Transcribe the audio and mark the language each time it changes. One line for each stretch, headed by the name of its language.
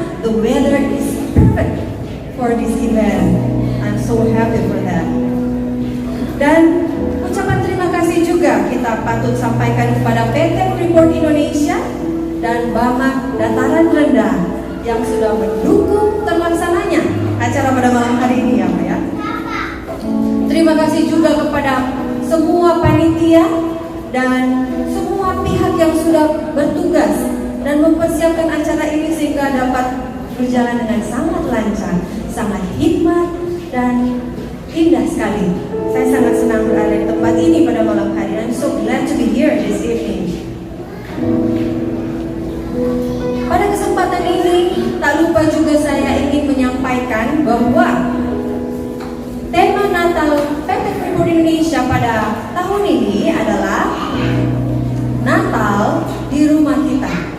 English: The weather is perfect for this event. I'm so happy for that.
Indonesian: Dan ucapan terima kasih juga kita patut sampaikan kepada PT Freeport Indonesia dan BAMAK Dataran Rendah yang sudah mendukung terlaksananya acara pada malam hari ini, ya Pak ya. Terima kasih juga kepada semua panitia dan semua pihak yang sudah bertugas dan mempersiapkan acara ini sehingga dapat berjalan dengan sangat lancar, sangat hikmat dan indah sekali. Saya sangat senang berada di tempat ini pada malam hari.
English: I'm so glad to be here this evening.
Indonesian: Pada kesempatan ini, tak lupa juga saya ingin menyampaikan bahwa tema Natal PT Freeport Indonesia pada tahun ini adalah Natal di rumah kita.